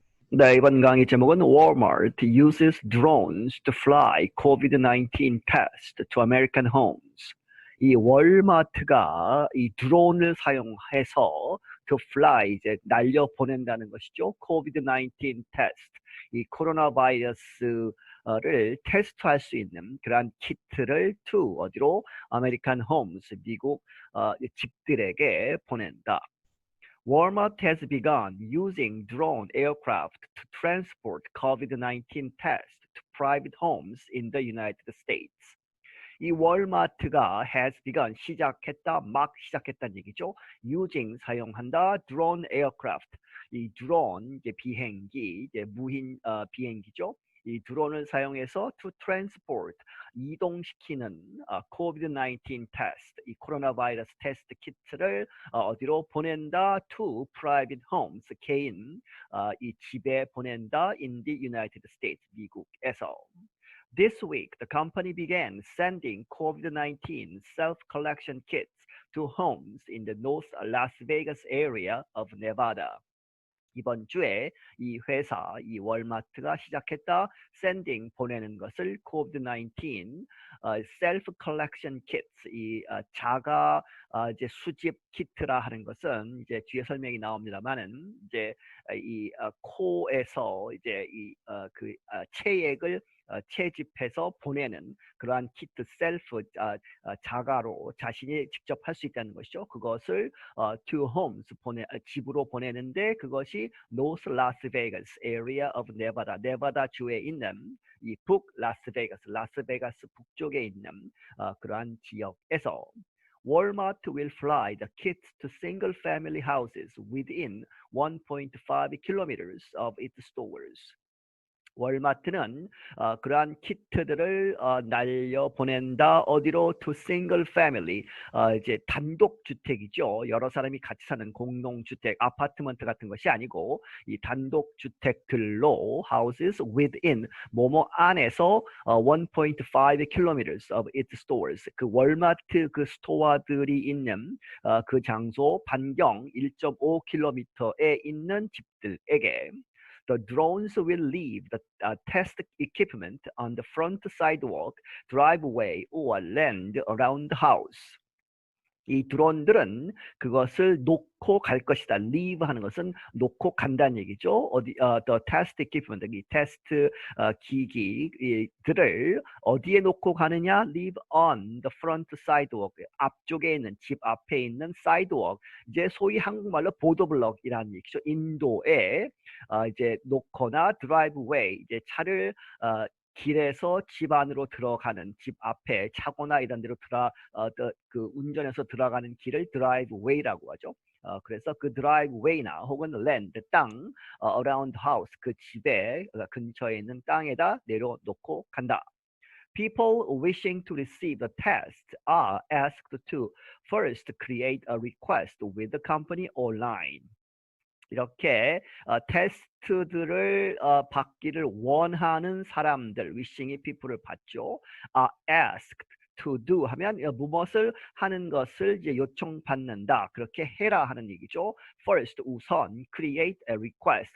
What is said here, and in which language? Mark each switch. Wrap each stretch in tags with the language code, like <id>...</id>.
<ko>네, 이번 강의 제목은</ko> <en>Walmart uses drones to fly COVID-19 test to American homes.</en> <ko>이 월마트가 이 드론을 사용해서</ko> <en>to fly</en> <ko>이제 날려 보낸다는 것이죠.</ko> <en>COVID-19 test.</en> <ko>이 코로나 바이러스를 테스트할 수 있는 그러한 키트를 to 어디로</ko> <en>American homes</en> <ko>미국 집들에게 보낸다.</ko> <en>Walmart has begun using drone aircraft to transport COVID-19 tests to private homes in the United States.</en> <ko>이 월마트가</ko> <en>has begun</en> <ko>시작했다, 막 시작했다는 얘기죠.</ko> <en>using</en> <ko>사용한다,</ko> <en>drone aircraft.</en> <ko>이 드론 이제 비행기, 이제 무인 비행기죠. 이 드론을 사용해서</ko> <en>to transport</en> <ko>이동시키는 COVID-19 테스트, 이 코로나 바이러스 테스트 키트를 어디로 보낸다?</ko> <en>to private homes,</en> <ko>개인 이 집에 보낸다</ko> <en>in the United States,</en> <ko>미국에서.</ko> <en>This week, the company began sending COVID-19 self-collection kits to homes in the North Las Vegas area of Nevada.</en> <ko>이번 주에 이 회사, 이 월마트가 시작했다. sending 보내는 것을</ko> <en>COVID-19 self collection kits</en> <ko>이 자가 이제 수집 키트라 하는 것은 이제 뒤에 설명이 나옵니다만은 이제 이 코에서 이제 이 체액을 채집해서 보내는 그러한 키트 셀프 자가로 자신이 직접 할 수 있다는 것이죠. 그것을</ko> <en>to homes</en> <ko>집으로 보내는데 그것이</ko> <en>North Las Vegas area of Nevada,</en> <ko>네바다 주에 있는 이 북 라스베가스, 라스베가스 북쪽에 있는 그러한 지역에서</ko> <en>Walmart will fly the kits to single-family houses within 1.5 kilometers of its stores.</en> <ko>월마트는 그러한 키트들을 날려 보낸다. 어디로?</ko> <en>to single family.</en> <ko>이제 단독 주택이죠. 여러 사람이 같이 사는 공동 주택, 아파트먼트 같은 것이 아니고 이 단독 주택들로</ko> <en>houses within</en> <ko>뭐뭐 안에서</ko> <en>1.5 kilometers of its stores.</en> <ko>그 월마트 그 스토어들이 있는 그 장소 반경 1.5km에 있는 집들에게</ko> <en>The drones will leave the test equipment on the front sidewalk, driveway, or land around the house.</en> <ko>이 드론들은 그것을 놓고 갈 것이다. leave 하는 것은 놓고 간다는 얘기죠.</ko> <en>the test equipment,</en> <ko>이 테스트 기기들을 어디에 놓고 가느냐?</ko> <en>leave on the front sidewalk,</en> <ko>앞쪽에 있는 집 앞에 있는 sidewalk, 이제 소위 한국말로 보도블럭이라는 얘기죠. 인도에 이제 놓거나 driveway, 이제 차를 길에서 집 안으로 들어가는 집 앞에 차고나 이런 데로 그 운전해서 들어가는 길을 드라이브웨이라고 하죠. 그래서 그 드라이브웨이나 혹은 랜드, 땅,</ko> <en>around house,</en> <ko>그 집에 근처에 있는 땅에다 내려놓고 간다.</ko> <en>People wishing to receive the test are asked to first create a request with the company online.</en> <ko>이렇게 테스트들을 받기를 원하는 사람들, wishing이 people을 받죠.</ko> <en>asked to do</en> <ko>하면 무엇을 하는 것을 이제 요청받는다. 그렇게 해라 하는 얘기죠. First, 우선</ko> <en>create a request.</en>